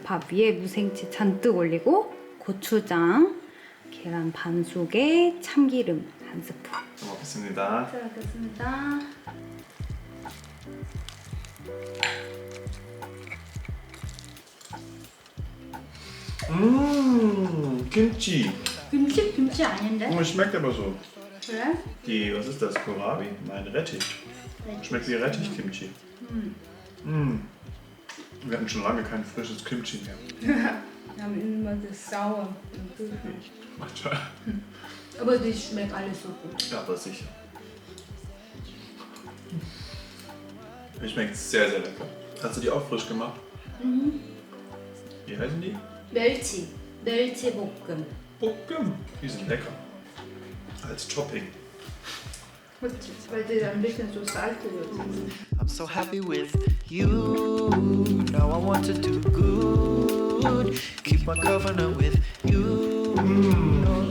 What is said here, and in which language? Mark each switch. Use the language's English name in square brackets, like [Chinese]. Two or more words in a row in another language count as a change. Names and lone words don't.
[Korean] 밥 위에 무생채 잔뜩 올리고 고추장, 계란 반숙에 참기름 한 스푼. 잘 먹겠습니다. 잘 먹겠습니다. Kimchi. 김치 아닌데? [German] Oh, es schmeckt aber so. [Korean] 그래? [German] Die, was ist das? Kohlrabi? Nein, Rettich. Schmeckt wie Rettich-Kimchi. Wir hatten schon lange kein frisches Kimchi mehr. Wir haben immer das sauer. Aber die schmeckt alles so gut. Ja, aber sicher. Die schmeckt sehr, sehr lecker. Hast du die auch frisch gemacht? Wie heißen die? [Korean] 멸치볶음. [German] Buckum. Die sind lecker. Als Topping. Weil die ein bisschen so salzig sind. [English] I'm so happy with you. Now I want to do good. Keep my covenant with you.